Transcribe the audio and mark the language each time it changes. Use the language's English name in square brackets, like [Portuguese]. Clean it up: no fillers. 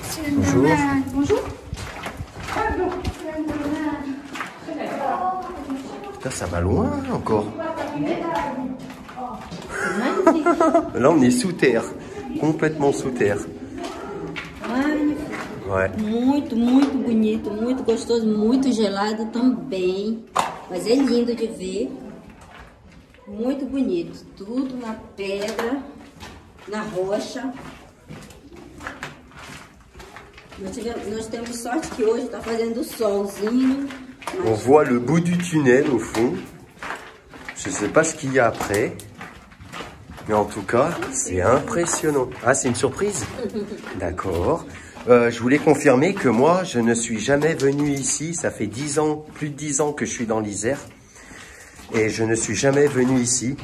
[French] Bonjour. Bonjour. Putain, ça va loin encore. Là, on est sous terre. Complètement sous terre. Ouais. [Portuguese] Muito bonito, muito gostoso, muito gelado também. Mas é lindo de ver. Muito bonito, tudo na pedra, na rocha. Nós temos sorte que hoje está fazendo solzinho. [French] On voit le bout du tunnel au fond. Je ne sais pas ce qu'il y a après. Mais en tout cas, c'est impressionnant. Ah, c'est une surprise? D'accord. Je voulais confirmer que moi, je ne suis jamais venu ici. Ça fait 10 ans, plus de 10 ans que je suis dans l'Isère. Et je ne suis jamais venu ici.